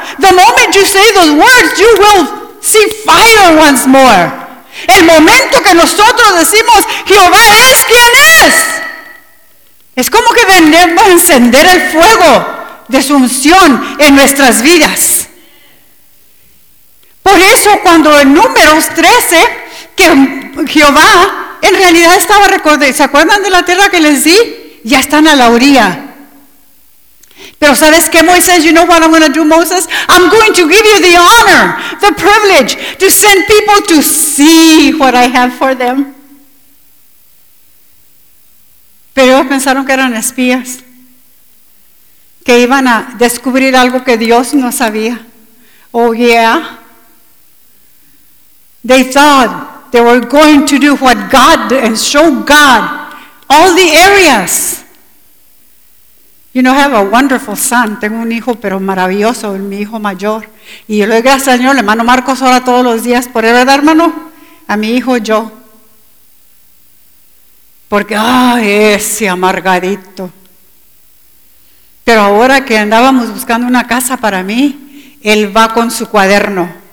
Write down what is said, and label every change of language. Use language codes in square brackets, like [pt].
[en] The moment you say those words, you will see fire once more. [es] El momento que nosotros decimos Jehová es quien es como que venimos a encender el fuego de su unción en nuestras vidas. Por eso cuando en Números 13 que Jehová en realidad estaba recordando, ¿se acuerdan de la tierra que les di? Ya están a la orilla. Pero ¿sabes qué, Moisés? [en] You know what I'm going to do, Moses? I'm going to give you the honor, the privilege to send people to see what I have for them. [es] Pero ellos pensaron que eran espías, que iban a descubrir algo que Dios no sabía. [en] Oh, yeah. They thought they were going to do what God did and show God all the areas. You know, I have a wonderful son. [es] Tengo un hijo, pero maravilloso, mi hijo mayor. Y yo le doy gracias al Señor, el hermano Marcos ora todos los días por él, ¿verdad, hermano? A mi hijo, yo. Porque, ay, ese amargadito. Pero ahora que andábamos buscando una casa para mí, él va con su cuaderno.